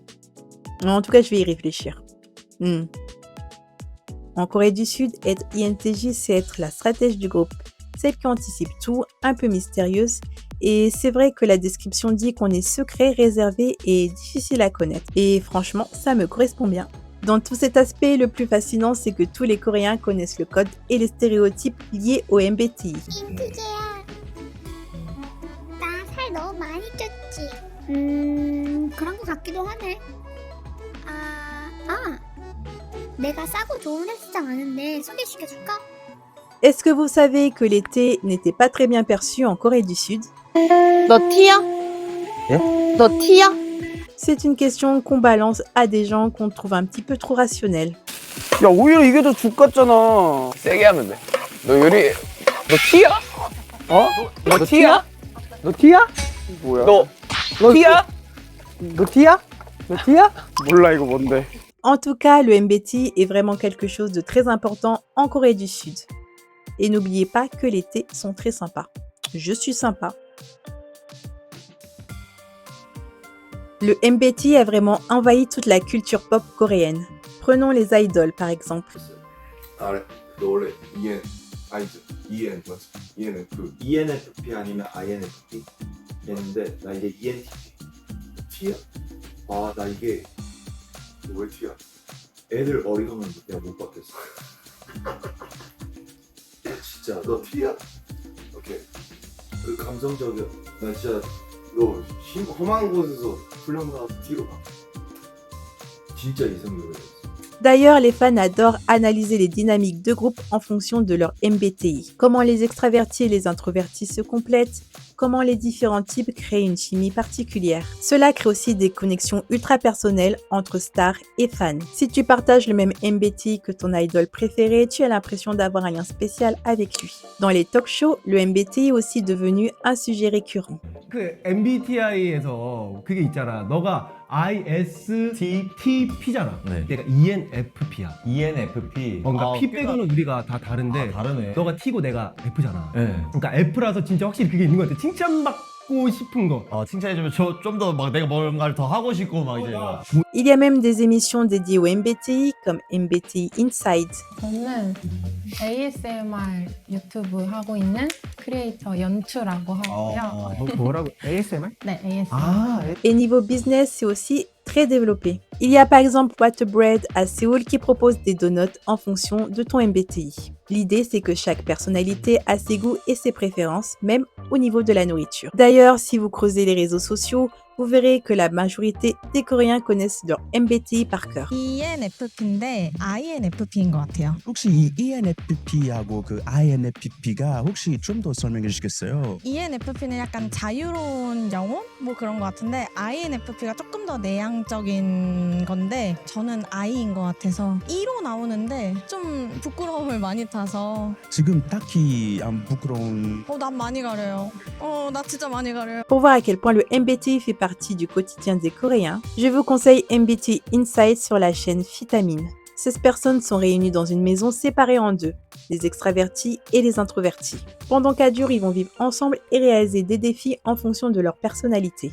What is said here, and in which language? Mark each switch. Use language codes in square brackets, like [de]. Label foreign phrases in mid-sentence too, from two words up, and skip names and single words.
[fr] En tout cas, je vais y réfléchir. En Corée du Sud, être INTJ, c'est être la stratège du groupe, celle qui anticipe tout, un peu mystérieuse. Et c'est vrai que la description dit qu'on est secret, réservé et difficile à connaître. Et franchement, ça me correspond bien. Dans tout cet aspect, le plus fascinant, c'est que tous les Coréens connaissent le code et les stéréotypes liés au MBTI. [ko] 인트제야. 나 살 너무 많이 쪘지. 그런 것 같기도 하네. 내가 싸고 좋은 헬스장 아는데 소개시켜줄까? [fr] Est-ce que vous savez que l'été n'était pas très bien perçu en Corée du Sud? [ko] 너 T야? 너 T야? [fr] C'est une question qu'on balance à des gens qu'on trouve un petit peu trop rationnels. [ko] 야, 오히려 이게 더 죽 같잖아. 세게 하면 돼. 너 요리, 너 T야? 너 T야? 너 T야? 뭐야? 너 T야? 너 T야? 너 T야? 몰라, 이거 뭔데? [fr] En tout cas, le MBTI est vraiment quelque chose de très important en Corée du Sud. Et n'oubliez pas que les thés sont très sympas. Je suis sympa. Le MBTI a vraiment envahi toute la culture pop coréenne. Prenons les idols par exemple. [ko] 너 원래 ENF ENFP 아니면 INFP 얘는데 나 이게 ENTP T야? 아 나 이게 왜 T야? 애들 어리광은 내가 못 받겠어. 진짜 너 T야? 오케이. 그 감성적이야. 나 진짜 너 험한 곳에서 훈련 가서 T로 가. 진짜 이성적이야. [fr] D'ailleurs, les fans adorent analyser les dynamiques de groupe en fonction de leur MBTI. Comment les extravertis et les introvertis se complètent, comment les différents types créent une chimie particulière. Cela crée aussi des connexions ultra personnelles entre stars et fans. Si tu partages le même MBTI que ton idol préféré, tu as l'impression d'avoir un lien spécial avec lui. Dans les [en] talk shows, [fr] le MBTI est aussi devenu un sujet récurrent. [ko] 그 MBTI에서 그게 있잖아. 너가 ISTP잖아. 네. 내가 ENFP야. ENFP. 그러니까 P 빼고는 우리가 다 다른데 다르네. 너가 T고 내가 F잖아. 네. 그러니까 F라서 진짜 확실히 그게 있는 것 같아. 칭찬받고 싶은 거. 칭찬해주면 좀 더 막 내가 뭔가를 더 하고 싶고 막 이제. [fr] Il y a même des émissions dédiées au MBTI comme MBTI Inside. [ko] 저는 ASMR 유튜브 하고 있는 크리에이터 연추라고 하고요. 뭐라고? ASMR? 네, ASMR. [fr] Et niveau business, c'est aussi très développé. Il y a par exemple What Bread à Séoul qui propose des donuts en fonction de ton MBTI. L'idée, c'est que chaque personnalité a ses goûts et ses préférences, même au niveau de la nourriture. D'ailleurs, si vous creusez les réseaux sociaux, vous verrez que la majorité des Coréens connaissent leur MBTI par cœur. [ko] ENFP인데 INFP인 것 같아요. 혹시 이 ENFP하고 그 INFP가 혹시 좀 더 설명해 주시겠어요? ENFP는 약간 자유로운 영혼? 뭐 그런 것 같은데 INFP가 조금 더 내향적인 건데 저는 I인 것 같아서 E로 나오는데 좀 부끄러움을 많이 타서 지금 딱히 안 부끄러운 난 많이 가려요. 나 진짜 많이 가려요. [fr] Pour voir à quel point le MBTI fait partie du quotidien des Coréens, je vous conseille MBTI Inside sur la chaîne Vitamine. 16 personnes sont réunies dans une maison séparée en deux, les extravertis et les introvertis. Pendant 4 jours, ils vont vivre ensemble et réaliser des défis en fonction de leur personnalité.